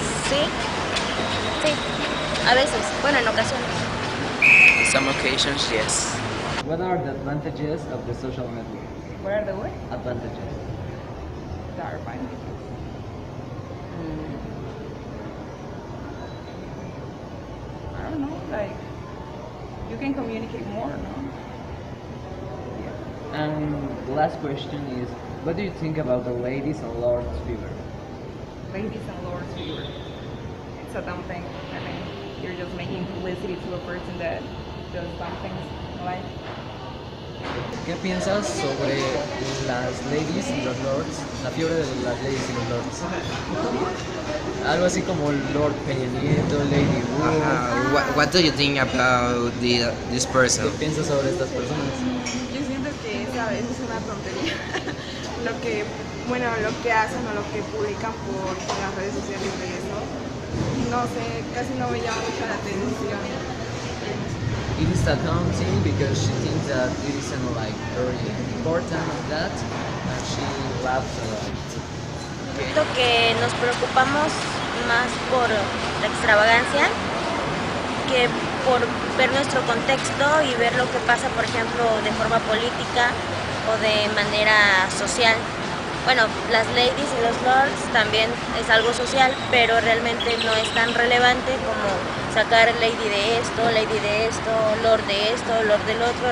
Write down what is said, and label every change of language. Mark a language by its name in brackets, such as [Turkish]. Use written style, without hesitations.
[Spanish] Sí, sí, a veces, bueno, en ocasiones. [English] In some occasions, yes. What are the advantages of the social network? What are the what? Advantages. That are fine. I don't know, like you can communicate more, no? And the last question is, what do you think about the ladies and lords fever? Ladies and lords fever. It's a dumb thing. I mean, you're just making publicity to a person that does dumb things in life. [Spanish] ¿Qué piensas sobre las ladies y los lords? La fiebre de las ladies y los lords. Algo así como Lord Peña Nieto, Lady Wu. [English] What do you think about this person? [Spanish] ¿Qué piensas sobre estas personas? Yo siento que esa es una tontería. Lo que, bueno, lo que hacen o lo que publican por las redes sociales de eso, no sé, casi no me llama mucho la atención. [English] It is accounting because she thinks that it isn't like very important of that, and she laughs a lot. [Spanish] Siento que nos preocupamos más por la extravagancia que por ver nuestro contexto y ver lo que pasa, por ejemplo, de forma política o de manera social. Bueno, las ladies y los lords también es algo social, pero realmente no es tan relevante como sacar lady de esto, lord de esto, lord del otro.